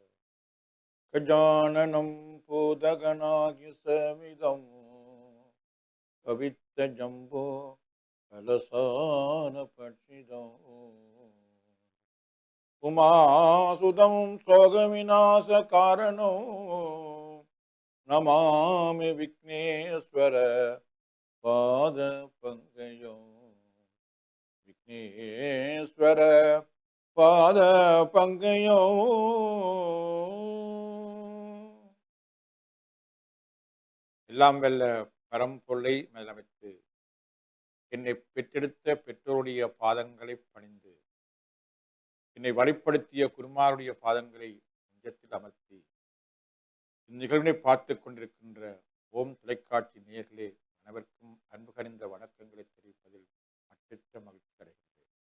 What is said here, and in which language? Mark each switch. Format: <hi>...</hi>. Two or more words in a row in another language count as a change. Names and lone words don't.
<sa>गजाननं भूतगणाधिसेवितं कवित्तजम्बो कलसानपठितं उमासुतं सोगविनाशकारणो नमामि विघ्नेश्वर पादपङ्कजो। विघ्नेश्वर पादपङ्कजो।</sa> <ta>எல்லாம் வெல்ல பரம்பொருளை மேலமைத்து என்னை பெற்றெடுத்த பெற்றோருடைய பாதங்களை பணிந்து என்னை வழிப்படுத்திய குருமாருடைய பாதங்களை நெஞ்சத்தில் அமர்த்தி இந்நிகழ்வினை பார்த்து கொண்டிருக்கின்ற ஓம் தொலைக்காட்சி நேயர்களே அனைவருக்கும் அன்பு கனிந்த வணக்கங்களை தெரிவிப்பதில் மற்றற்ற மகிழ்ச்சி அடைகின்றேன்.</ta>